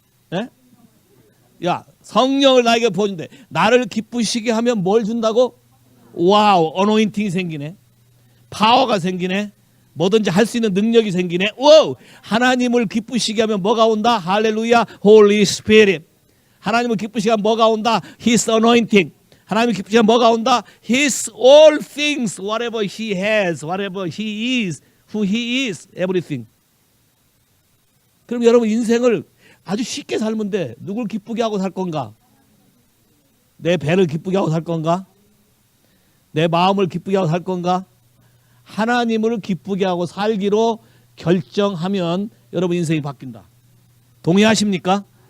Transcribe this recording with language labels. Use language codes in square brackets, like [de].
[ko] 네? 야, 성령을 나에게 부어준대. 나를 기쁘시게 하면 뭘 준다고? 와우, 어노인팅이 생기네. 파워가 생기네. 뭐든지 할 수 있는 능력이 생기네. 와우, 하나님을 기쁘시게 하면 뭐가 온다? [en] 할렐루야, Holy Spirit. [ko] 하나님을 기쁘시게 하면 뭐가 온다? [en] His anointing. [ko] 하나님을 기쁘시게 하면 뭐가 온다? [en] His all things, whatever He has, whatever He is, who He is, everything. [ko] 그럼 여러분 인생을 아주 쉽게 살면 돼. 누굴 기쁘게 하고 살 건가? 내 배를 기쁘게 하고 살 건가? 내 마음을 기쁘게 하고 살 건가? 하나님을 기쁘게 하고 살기로 결정하면 여러분 인생이 바뀐다. 동의하십니까?